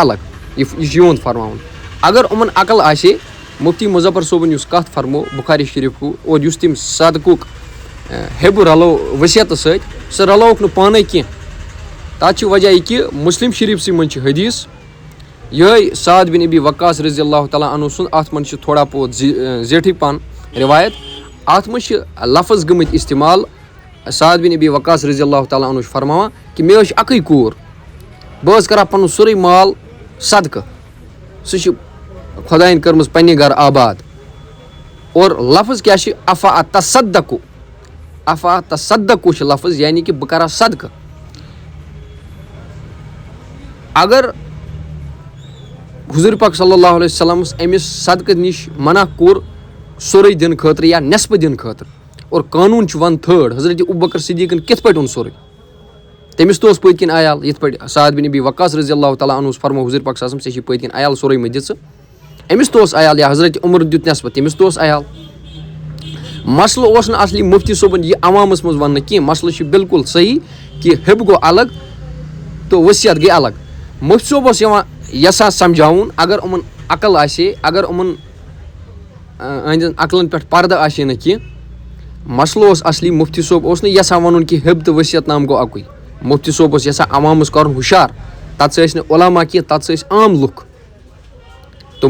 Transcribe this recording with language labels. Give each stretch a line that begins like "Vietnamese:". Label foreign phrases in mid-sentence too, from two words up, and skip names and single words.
Kashmiri: الگ یہِ چھُ یِہُنٛد فرماوُن اگر یِمَن عقل آسہِ مُفتی مُظفر صٲبُن یُس کَتھ فرمو بُخاری شریٖفُک اور یُس تٔمۍ صدقُک ہِبہٕ رلو ؤسِیتہٕ سۭتۍ سُہ رلووُکھ نہٕ پانَے کینٛہہ تَتھ چھِ وجہ یہِ کہِ مُسلِم شریٖفسٕے منٛز چھِ حدیٖث یِہوٚے سعد بِن ابی وقاص
Arabic: رضی اللہ تعالیٰ عنہُ
Kashmiri: سُنٛد اَتھ منٛز چھِ
Urdu: تھوڑا بہت
Kashmiri: زیٹھٕے پَہَن رِوایت اَتھ منٛز چھِ لفظ گٔمٕتۍ اِستعمال سعد بِن ابی وقاص
Arabic: رضی اللہ تعالیٰ عنہُ
Kashmiri: چھُ فرماوان کہِ مےٚ حظ چھِ اَکٕے کوٗر بہٕ حظ کَرٕ ہا پَنُن سورُے مال صدقہٕ سُہ چھِ خۄدایَن کٔرمٕژ پنٛنہِ گَرٕ آباد اور لفظ کیٛاہ چھِ افا تصدقو چھِ لفظ یعنی کہِ بہٕ کَرٕ ہا صدقہٕ اگر حضوٗر پاک
Arabic: صلی اللہ علیہ وسلمَس
Kashmiri: أمِس صدقہٕ نِش منع کوٚر سورُے دِنہٕ خٲطرٕ یا نٮ۪صبہٕ دِنہٕ خٲطرٕ اور قانوٗن چھُ 1/3 حضرت ابوٗ بکر صدیٖقن کِتھ پٲٹھۍ اوٚن سورُے تٔمِس تہِ اوس پٔتۍ کِنۍ عیال یِتھ پٲٹھۍ سعد بِن ابی وقاص
Arabic: رضی اللہ تعالیٰ عنہُ
Kashmiri: فرمو حضوٗر پاک
Arabic: صلی اللہ علیہ وسلم
Kashmiri: ژےٚ چھِ پٔتۍ کِنۍ عیال سورُے مےٚ دِژٕ أمِس تہِ اوس عیال یا حضرت عمرن دیُت نٮ۪صبہٕ تٔمِس تہِ اوس عیال مسلہٕ اوس نہٕ اَصلی مُفتی صٲبُن یہِ عوامَس منٛز وَننہٕ کینٛہہ مسلہٕ چھُ بِلکُل صحیح کہِ ہِب گوٚو الگ تہٕ ؤسِیت گٔے الگ مُفتی صٲب اوس یِوان یَژھان سَمجھاوُن اگر یِمَن عقل آسہِ ہے اگر یِمَن أہنٛدٮ۪ن عقلَن پٮ۪ٹھ پَردٕ آسہِ ہے نہٕ کینٛہہ مسلہٕ اوس اَصلی مُفتی صٲب اوس نہٕ یَژھان وَنُن کہِ ہِب تہٕ ؤسِیت نام گوٚو اَکُے مُفتی صٲب اوس یَژھان عوامَس کَرُن ہُشار تَتھ سۭتۍ ٲسۍ نہٕ عُلما کینٛہہ تَتھ سۭتۍ ٲسۍ عام لُکھ تہٕ